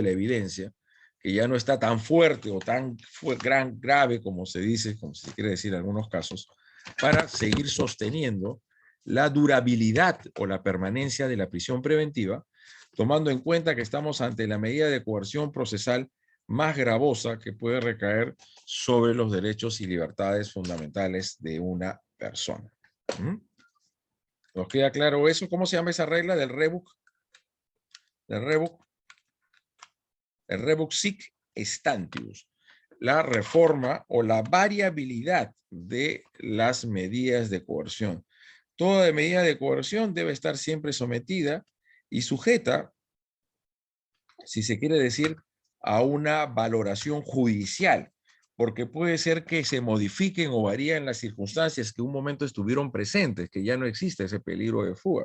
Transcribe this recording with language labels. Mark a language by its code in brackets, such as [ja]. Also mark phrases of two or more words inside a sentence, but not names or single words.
[es] la evidencia, que ya no está tan fuerte o tan grave como se dice, como se quiere decir en algunos casos, para seguir sosteniendo la durabilidad o la permanencia de la prisión preventiva, tomando en cuenta que estamos ante la medida de coerción procesal más gravosa que puede recaer sobre los derechos y libertades fundamentales de una persona. ¿Nos queda claro eso? ¿Cómo se llama esa regla del Rebus? [la] El Rebus sic stantibus, [es] la reforma o la variabilidad de las medidas de coerción. Toda medida de coerción debe estar siempre sometida y sujeta, si se quiere decir, a una valoración judicial, porque puede ser que se modifiquen o varíen las circunstancias que un momento estuvieron presentes, que ya no existe ese peligro de fuga.